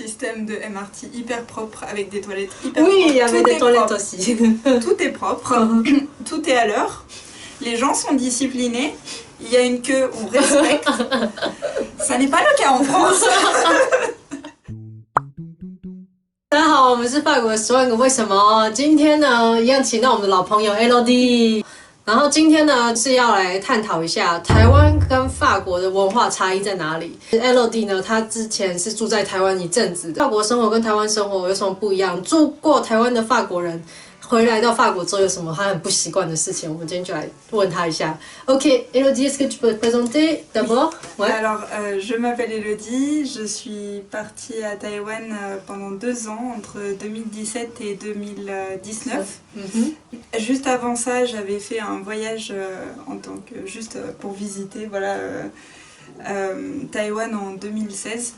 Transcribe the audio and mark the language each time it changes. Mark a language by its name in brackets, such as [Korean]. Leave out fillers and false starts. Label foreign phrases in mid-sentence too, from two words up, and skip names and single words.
[French] système de MRT hyper propre avec des toilettes hyper Oui, il y propres. avait des toilettes propre. aussi. Tout est propre, tout est à l'heure. Les gens sont disciplinés. Il y a une queue, on respecte. Ça n'est pas le cas en France. [Chinese] 大家好，我们是法国10万个为什么。今天呢，一样请到我们的老朋友 LD。然后今天呢是要来探讨一下台湾跟法国的文化差异在哪里。LD 呢，他之前是住在台湾一阵子的，法国生活跟台湾生活有什么不一样？住过台湾的法国人回来到法国之后有什么他很不习惯的事情？我们今天就来问他一下。 [French] OK, Elodie, est-ce que tu peux te présenter d'abord? Ouais. Alors, je m'appelle Elodie, je suis partie à Taïwan pendant 2 ans, entre 2017 et 2019. Juste avant ça, j'avais fait un voyage en tant que juste pour visiter, voilà, Taïwan en 2016.